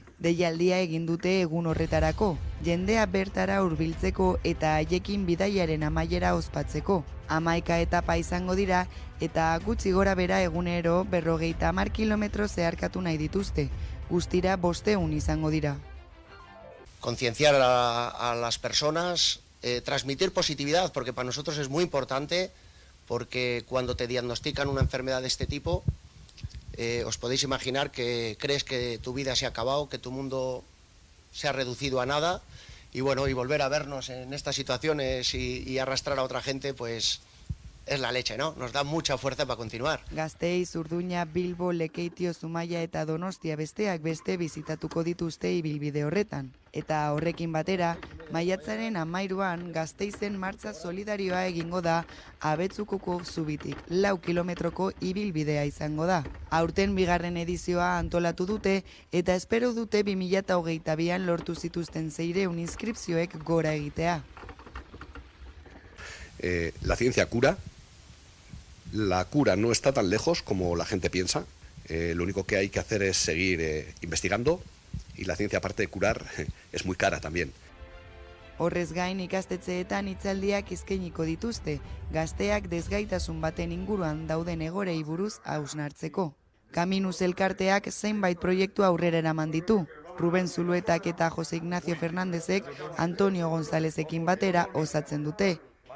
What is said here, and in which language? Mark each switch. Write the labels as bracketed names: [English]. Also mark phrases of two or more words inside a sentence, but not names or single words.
[Basque] Deialdia egin dute egun horretarako, jendea bertara hurbiltzeko eta haiekin bidaiaren amaiera ospatzeko. 11 etapa izango dira eta gutxi gora bera egunero 50 kilometro zeharkatu nahi dituzte. Guztira 500 izango dira. [Spanish] Concienciar a las personas, transmitir positividad, porque para nosotros es muy importante, porque cuando te diagnostican una enfermedad de este tipo, os podéis imaginar que crees que tu vida se ha acabado, que tu mundo se ha reducido a nada, y bueno, y volver a vernos en estas situaciones y arrastrar a otra gente, pues es la leche, ¿no? Nos da mucha fuerza para continuar. [Basque] Gasteiz, Urduña, Bilbo, Lekeitio, Zumaia eta Donostia besteak beste bizitatuko dituzte ibilbide horretan. Eta horrekin batera, maiatzaren 13an Gasteizen martza solidarioa egingo da Abetzukoko zubitik 4 kilometroko ibilbidea izango da. Aurten bigarren edizioa antolatu dute eta espero dute 2022an lortu zituzten 600 inskripzioek gora egitea. [Spanish] La ciencia cura. La cura no está tan lejos como la gente piensa. Lo único que hay que hacer es seguir investigando y la ciencia, aparte de curar, es muy cara también. [Basque] Horrez gain ikastetxeetan hitzaldiak eskainiko dituzte, gazteak desgaitasun baten inguruan dauden egorei buruz hausnartzeko. Kaminus elkarteak zenbait proiektu aurrera eraman ditu. Ruben Zuluetak eta Jose Ignacio Fernandezek Antonio Gonzalezekin batera osatzen dute.